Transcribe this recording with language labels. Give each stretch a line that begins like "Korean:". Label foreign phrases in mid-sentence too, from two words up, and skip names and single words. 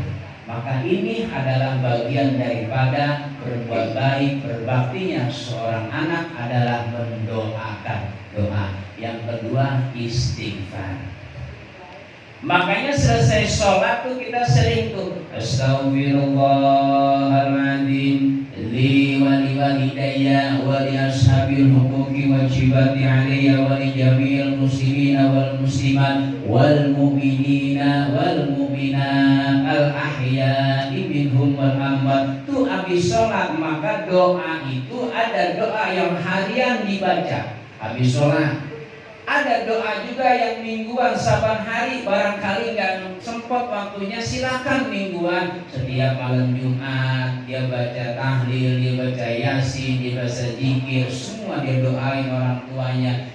Indonesian: Maka ini adalah bagian daripada berbuat baik, berbaktinya seorang anak adalah mendoakan. Doa. Yang kedua, istighfar. Makanya selesai sholat tuh kita sering tuh
Arabic: أستغفر الله العظيم لي ولوالدي ولأصحاب الحقوق الواجبات علي ولجميع المسلمين والمسلمات والمؤمنين والمؤمنات الأحياء منهم والأموات.
Indonesian: Tuh habis sholat, maka doa itu ada doa yang harian dibaca habis sholat. Ada doa juga yang mingguan saban hari, barangkali nggak sempat waktunya, silakan mingguan. Setiap malam Jumat dia baca tahlil, dia baca yasin, dia baca zikir, semua dia doain orang tuanya.